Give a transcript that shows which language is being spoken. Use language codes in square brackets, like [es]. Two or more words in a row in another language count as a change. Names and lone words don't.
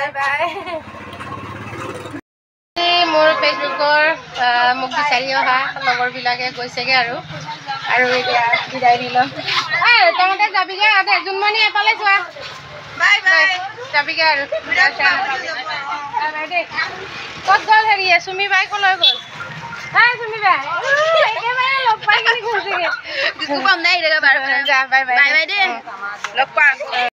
[as] বাই মোৰ ফেচবুকৰ মোক বিচাৰি অহা লগৰবিলাকে গৈছেগৈ আৰু এতিয়া বিদায় দি ল'ম তহঁতে যাবিগৈ জুনমণি এফালে যোৱা বাই বাই যাবিগৈ আৰু দেই ক'ত গ'ল হেৰিয়ে চুমি বাই ক'লৈ গ'ল চুমি বাই একেবাৰে লগ পাই কিনি গৈছেগৈ Kukum dai daga bar. যা বাই বাই [en] Bye bye deh. [as] লগ পাম